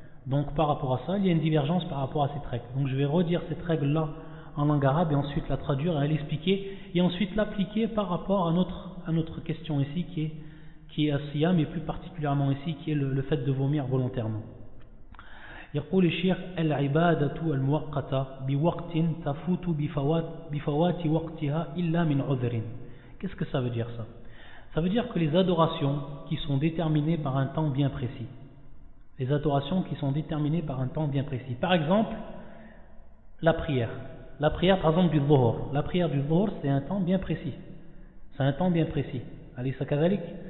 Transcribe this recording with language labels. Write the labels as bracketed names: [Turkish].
[French] Donc par rapport à ça, il y a une divergence par rapport à cette règle. Donc je vais redire cette règle là en langue arabe et ensuite la traduire et l'expliquer et ensuite l'appliquer par rapport à notre question ici qui est Asiyah, mais plus particulièrement ici qui est le fait de vomir volontairement. [Arabic] يقول الشيخ العبادة المؤقتة بوقت تفوت بفوات وقتها إلا من عذر. [French] Qu'est-ce que ça veut dire ça? Ça veut dire que les adorations qui sont déterminées par un temps bien précis. Les adorations qui sont déterminées par un temps bien précis. Par exemple, la prière. La prière, par exemple, du dhuhr. La prière du dhuhr, c'est un temps bien précis. C'est un temps bien précis. [Arabic] Alaysa kadhalik?